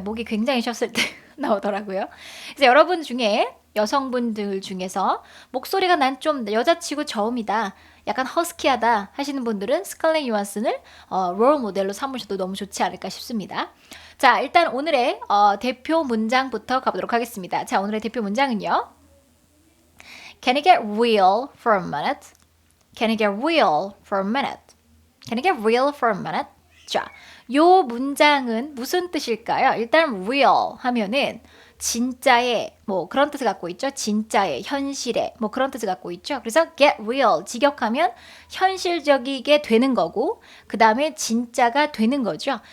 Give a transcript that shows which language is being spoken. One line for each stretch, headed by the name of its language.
Korean: 목이 굉장히 쉬었을 때 나오더라고요. 그래서 여러분 중에 여성분들 중에서 목소리가 난 좀 여자치고 저음이다, 약간 허스키하다 하시는 분들은 스칼렛 요한슨을 롤 모델로 삼으셔도 너무 좋지 않을까 싶습니다. 자, 일단 오늘의 대표 문장부터 가보도록 하겠습니다. 자, 오늘의 대표 문장은요.
English: Can you get real for a minute? Can you get real for a minute? Can you get real for a minute?
Korean: 자, 요 문장은 무슨 뜻일까요? 일단 real 하면은 진짜의 뭐 그런 뜻을 갖고 있죠. 진짜의, 현실의 뭐 그런 뜻을 갖고 있죠. 그래서 get real, 직역하면 현실적이게 되는 거고 그 다음에 진짜가 되는 거죠.